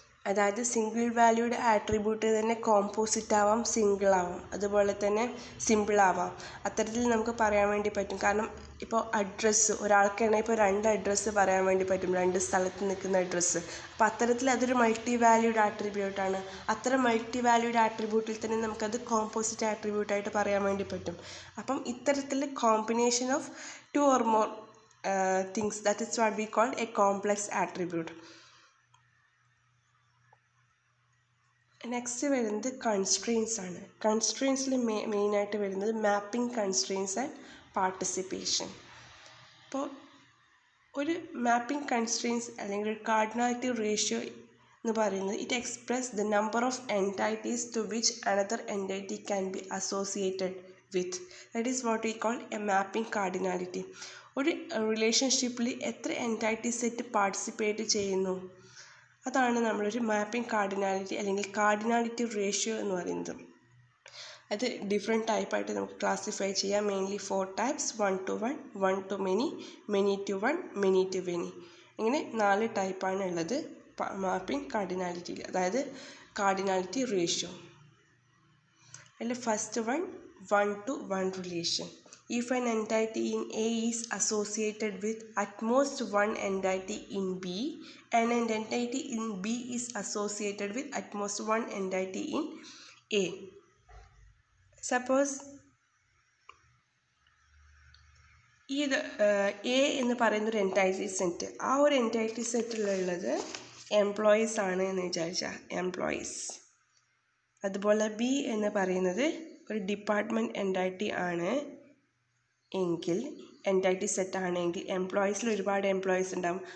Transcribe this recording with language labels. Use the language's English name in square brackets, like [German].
[Malayalam] അതായത് single valued attribute തന്നെ composite ആവാം, സിംഗിൾ ആവാം, അതുപോലെ തന്നെ സിമ്പിൾ ആവാം. അത്തരത്തിൽ നമുക്ക് പറയാൻ വേണ്ടി പറ്റും. കാരണം ഇപ്പോൾ അഡ്രസ്സ് ഒരാൾക്കാണെങ്കിൽ ഇപ്പോൾ 2 അഡ്രസ്സ് പറയാൻ വേണ്ടി പറ്റും, 2 സ്ഥലത്ത് നിൽക്കുന്ന അഡ്രസ്സ്. അപ്പോൾ അത്തരത്തിൽ അതൊരു മൾട്ടി വാല്യൂഡ് ആട്രിബ്യൂട്ടാണ്. അത്തരം മൾട്ടി വാല്യൂഡ് ആട്രിബ്യൂട്ടിൽ തന്നെ നമുക്കത് കോമ്പോസിറ്റ് ആട്രിബ്യൂട്ടായിട്ട് പറയാൻ വേണ്ടി പറ്റും. അപ്പം ഇത്തരത്തിൽ [English] Combination of 2 or more things, that is what we call a complex attribute. [Malayalam] Next വരുന്നത് കൺസ്ട്രെയിൻസ് ആണ്. കൺസ്ട്രെയിൻസിൽ മെയിനായിട്ട് വരുന്നത് മാപ്പിംഗ് കൺസ്ട്രെയിൻസ് ആൻഡ് പാർട്ടിസിപ്പേഷൻ. അപ്പോൾ ഒരു മാപ്പിംഗ് കൺസ്ട്രെയിൻസ് അല്ലെങ്കിൽ ഒരു കാർഡിനാലിറ്റി റേഷ്യോ എന്ന് പറയുന്നത് [English] It express the number of entities to which another entity can be associated with. That is what we call a mapping cardinality. [Malayalam] ഒരു റിലേഷൻഷിപ്പിൽ എത്ര എൻറ്റൈറ്റി സെറ്റ് പാർട്ടിസിപ്പേറ്റ് ചെയ്യുന്നു, അതാണ് നമ്മളൊരു മാപ്പിംഗ് കാർഡിനാലിറ്റി അല്ലെങ്കിൽ കാർഡിനാലിറ്റി റേഷ്യോ എന്ന് പറയുന്നത്. അത് ഡിഫറെൻറ്റ് ടൈപ്പായിട്ട് നമുക്ക് ക്ലാസിഫൈ ചെയ്യാം. [English] Mainly 4 types: 1 to 1, 1 to many, many to 1, many to many. [Malayalam] ഇങ്ങനെ 4 ടൈപ്പാണ് ഉള്ളത് മാപ്പിംഗ് കാർഡിനാലിറ്റിയിൽ, അതായത് കാർഡിനാലിറ്റി റേഷ്യോ. അതിൽ [English] First one 1 to 1 relation. If an entity in A is associated with at most one entity in B, and an entity in B is associated with at most one entity in A. [Malayalam] Suppose ഇത് A എന്ന് പറയുന്നൊരു എൻറ്റൈറ്റി set, ആ ഒരു എൻറ്റൈറ്റി സെറ്റിലുള്ളത് employees ആണ് എന്ന് വിചാരിച്ചാൽ employees. അതുപോലെ B എന്ന് പറയുന്നത് ഒരു ഡിപ്പാർട്ട്മെൻറ്റ് എൻറ്റൈറ്റി ആണ് എങ്കിൽ, എൻറ്റൈറ്റി സെറ്റ് ആണെങ്കിൽ എംപ്ലോയീസിൽ ഒരുപാട് എംപ്ലോയീസ് ഉണ്ടാകും.